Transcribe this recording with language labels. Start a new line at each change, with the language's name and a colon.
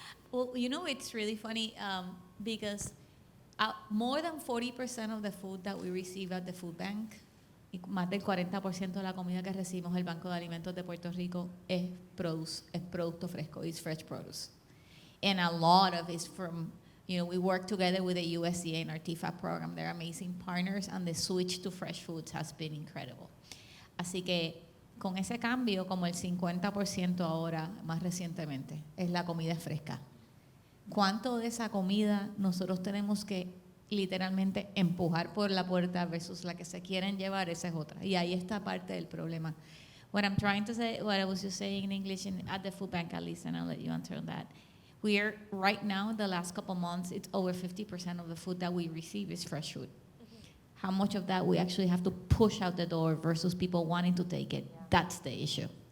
English: Well, you know, it's really funny because more than 40% of the food that we receive at the food bank,
Spanish: y más del 40% de la comida que recibimos el Banco de Alimentos de Puerto Rico es producto fresco,
English: it's fresh produce. And a lot of it's from, you know, we work together with the USDA and our TFAP program. They're amazing partners, and the switch to fresh foods has been incredible.
Spanish: Así que con ese cambio, como el 50% ahora, más recientemente, es la comida fresca. ¿Cuánto de esa comida nosotros tenemos que literalmente empujar por la puerta versus la que se quieren llevar? Esa es otra. Y ahí está parte del problema.
English: What I'm trying to say, what I was just saying in English at the food bank at least, and I'll let you answer on that. We're right now, the last couple months, it's over 50% of the food that we receive is fresh food. How much of that we actually have to push out the door versus people wanting to take it? That's the issue.